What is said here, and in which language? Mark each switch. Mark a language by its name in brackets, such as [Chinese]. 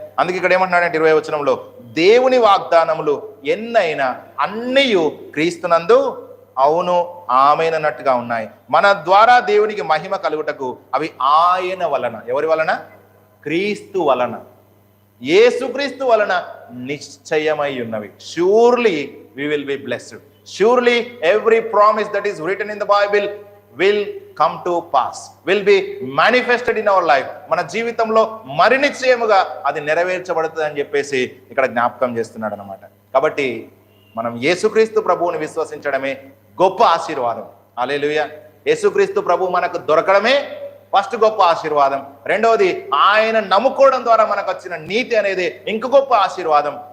[Telugu] అందుకే ఇక్కడ ఏమంటున్నాడంటే 20వ వచనంలో, దేవుని వాగ్దానములు ఎన్నైనా అన్నీయు క్రీస్తునందు అవును ఆమేన్ అన్నట్టుగా ఉన్నాయి. మన ద్వారా దేవునికి మహిమ కలుగుటకు అవి ఆయన వలన. ఎవరి వలన? క్రీస్తు వలన, యేసుక్రీస్తు వలన నిశ్చయమై ఉన్నవి. [English] Surely we will be blessed. Surely every promise that is written in the Bible will come to pass, will be manifested in our life. [Telugu] మన జీవితంలో మరి నిశ్చయముగా అది నెరవేర్చబడుతుంది అని చెప్పేసి ఇక్కడ జ్ఞాపకం చేస్తున్నాడు అన్నమాట. కాబట్టి మనం యేసుక్రీస్తు ప్రభువుని విశ్వసించడమే గొప్ప ఆశీర్వాదం. హల్లెలూయా. యేసుక్రీస్తు ప్రభు మనకు దొరకడమే ఫస్ట్ గొప్ప ఆశీర్వాదం. రెండవది ఆయన నమ్ముకోవడం ద్వారా మనకు వచ్చిన నీతి అనేది ఇంక గొప్ప ఆశీర్వాదం.